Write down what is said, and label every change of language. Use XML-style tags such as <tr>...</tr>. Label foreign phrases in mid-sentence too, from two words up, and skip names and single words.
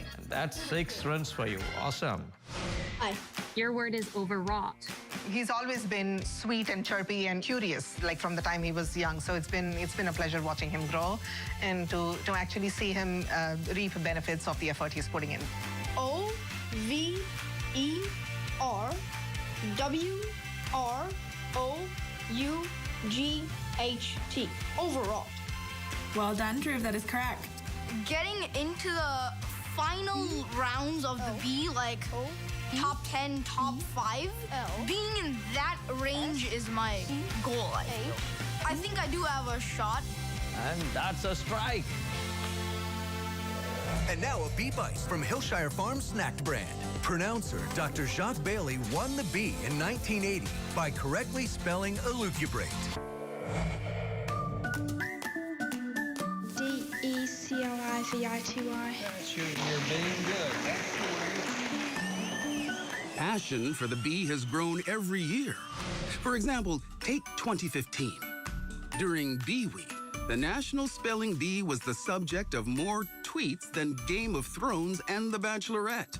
<en>And that's 6 runs for you. Awesome. Hi. Your word is overwrought. He's always been sweet and chirpy and curious, like from the time he was young. So it's been a pleasure watching him grow and to actually see him reap benefits of the effort he's putting in. O-V-E-R-W-R-O-U-G-H-T. Overall. Well done, Dhruv. That is correct. Getting into the final rounds of the B, like top 10, top 5, being in that range is my goal, I feel. I think I do have a shot. And that's a strike. And now a bee bite from Hillshire Farms Snacked brand. Pronouncer Dr. Jacques Bailey won the bee in 1980 by correctly spelling elucubrate. D-E-C-L-I-V-I-T-Y. You're being good. Passion for the bee has grown every year. For example, take 2015. During Bee Week, the National Spelling Bee was the subject of more tweets than Game of Thrones and The Bachelorette.</en>